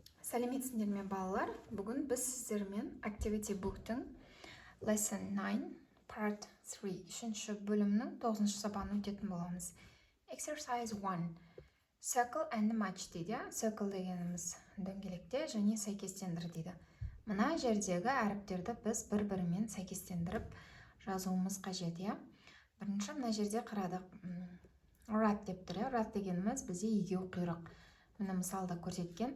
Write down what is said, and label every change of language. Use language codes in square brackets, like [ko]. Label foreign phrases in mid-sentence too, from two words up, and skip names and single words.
[kk] Сәлеметсіңдер ме балалар? Бүгін біз сіздермен Activity Book'тың Lesson 9 Part 3 үшінші бөлімнің 9-шы сабағын өтетін боламыз. [en] Exercise 1 Circle and match дейді. [kk] Circle дегеніміз дөңгелекте және сәйкестендір дейді. Мына жердегі әріптерді біз бір-бірімен сәйкестендіріп жазуымыз қажет, иә? Бірінші мына жерде қарадық. Rat деп тұр, rat дегеніміз бізде егеу құйрық. Міне мысалда көрсеткен.